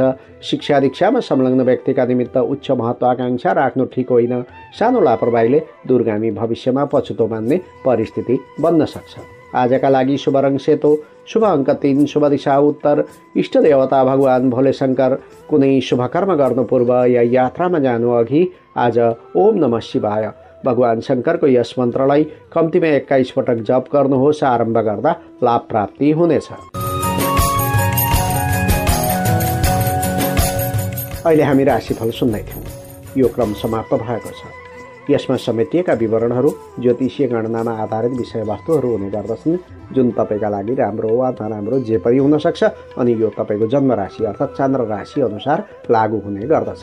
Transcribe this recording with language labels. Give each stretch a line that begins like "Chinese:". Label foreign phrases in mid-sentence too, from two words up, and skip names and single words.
Nepali: शिक्षा दीक्षामा संलग्न व्यक्तिका निमित्त उच्च महत्वाकांक्षा राख्नु ठिक होइन। सानो लापरवाहीले दूरगामी भविष्यमा पछुतो मान्ने परिस्थिति बन्न सक्छ। आजका लागि शुभ रङ सेतो, शुभ अङ्क 3, शुभ दिशा उत्तर, इष्ट देवता भगवान भोले शङ्कर। कुनै शुभ कर्म गर्नु पूर्व या यात्रामा जानु अघि आज
Sanskrit: ओम नमः शिवाय
Nepali: भगवान शङ्करको यस मन्त्रलाई कम्तीमा 21 पटक जप गर्नुहोस्। आरम्भ गर्दा लाभ प्राप्ति हुनेछ। अहिले हामी राशिफल सुन्दै थियौँ। यो क्रम समाप्त भएको छ। यसमा समेटिएका विवरणहरू ज्योतिषीय गणनामा आधारित विषयवस्तुहरू हुने गर्दछन्, जुन तपाईँका लागि राम्रो वा नराम्रो जे पनि हुन सक्छ, अनि यो तपाईँको जन्म राशि अर्थात् चन्द्र राशि अनुसार लागू हुने गर्दछ।